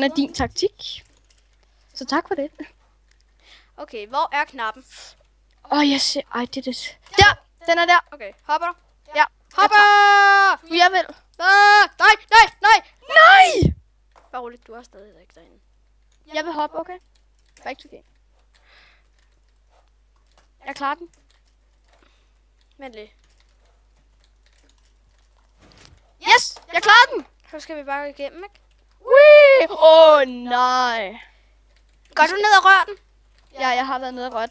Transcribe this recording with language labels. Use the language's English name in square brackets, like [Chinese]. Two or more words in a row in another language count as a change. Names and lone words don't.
[Danish] Grund af din taktik. Så tak for det. Okay, hvor er knappen? Jeg ser... Ej, det er det. Der! Den er der. Okay, hopper du? Ja. Hopper! Jeg vil. Nej! Bare roligt, du er stadig ikke derinde. Jeg vil hoppe, [English] okay? Back to game. [Danish] Jeg klarer den. Vent lige. Yes! Jeg klarer den! Så skal vi bare gå igennem, ikke? Whee! Nej. Går du ned og rør den? Ja, jeg har været nede og røre den.